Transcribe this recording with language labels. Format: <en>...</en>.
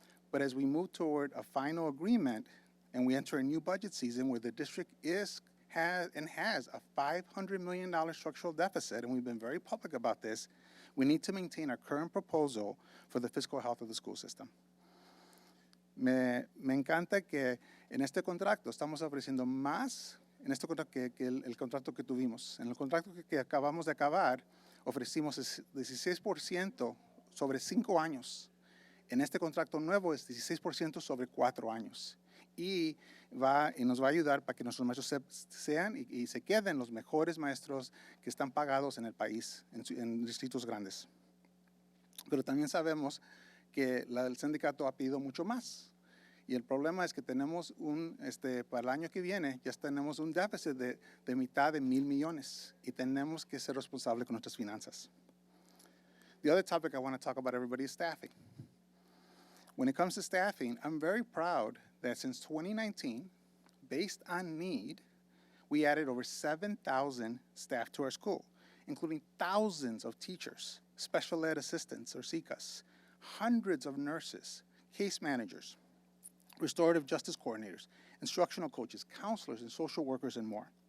<en>But as we move toward a final agreement and we enter a new budget season where the district has a $500 million structural deficit, and we've been very public about this, we need to maintain our current proposal for the fiscal health of the school system.</en> <es>Me encanta que en este contrato estamos ofreciendo más en este contrato que el contrato que tuvimos. En el contrato que acabamos de acabar, ofrecimos 16% sobre 5 años. En este contrato nuevo es 16% sobre 4 años. Y nos va a ayudar para que nuestros maestros sean y se queden los mejores maestros que están pagados en el país, en distritos grandes. Pero también sabemos que el sindicato ha pedido mucho más. Y el problema es que tenemos para el año que viene, ya tenemos un déficit de mitad de $1,000 millones y tenemos que ser responsables con nuestras finanzas.</es> <en>The other topic I want to talk about, everybody, is staffing. When it comes to staffing, I'm very proud that since 2019, based on need, we added over 7,000 staff to our school, including thousands of teachers, special ed assistants, or SICAs, hundreds of nurses, case managers, restorative justice coordinators, instructional coaches, counselors, and social workers, and more.</en>